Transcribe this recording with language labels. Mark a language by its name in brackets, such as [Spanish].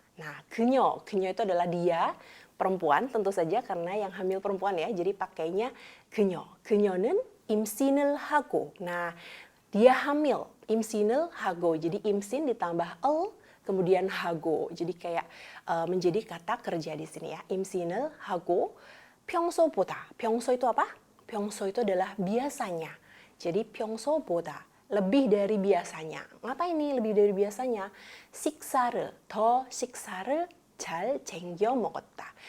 [Indonesian] Nah, 그녀 itu adalah dia, perempuan tentu saja karena yang hamil perempuan ya. Jadi pakainya [Korean] 그녀는 임신을 하고. [Indonesian] Nah, dia hamil, [Korean] 임신을 하고. [Indonesian] Jadi imsin ditambah kemudian hago. Jadi kayak menjadi kata kerja di sini ya. [Korean] 임신을 하고 평소보다. 평소 [Indonesian] itu apa? 평소 itu adalah biasanya. Jadi 평소보다, lebih dari biasanya. Ngapa ini lebih dari biasanya? [Korean] 더 식사를 잘 챙겨 먹었다.